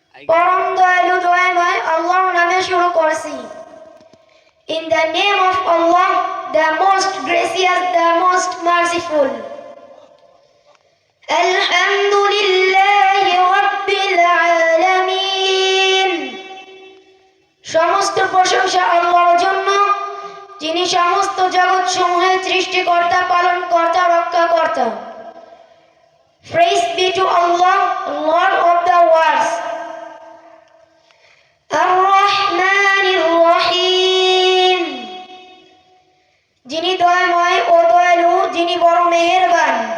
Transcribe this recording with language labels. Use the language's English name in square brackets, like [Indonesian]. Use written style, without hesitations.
[Bangla] পরম দয়ালু দয়াময় আল্লাহর নামে শুরু করছি। [English] In the name of Allah, the most gracious, the most merciful. [Arabic] Alhamdulillahi Rabbil Alamin. [Bangla] সমস্ত প্রশংসা আল্লাহর জন্য, যিনি সমস্ত জগৎ সমূহের সৃষ্টিকর্তা, পালনকর্তা, রক্ষাকর্তা। [English] Praise be to Allah, Lord of the worlds. [Arabic] Ar-Rahmanir Rahim. [Bangla] যিনি দয়াময় ও দয়ালু, যিনি বড় মেহেরবান।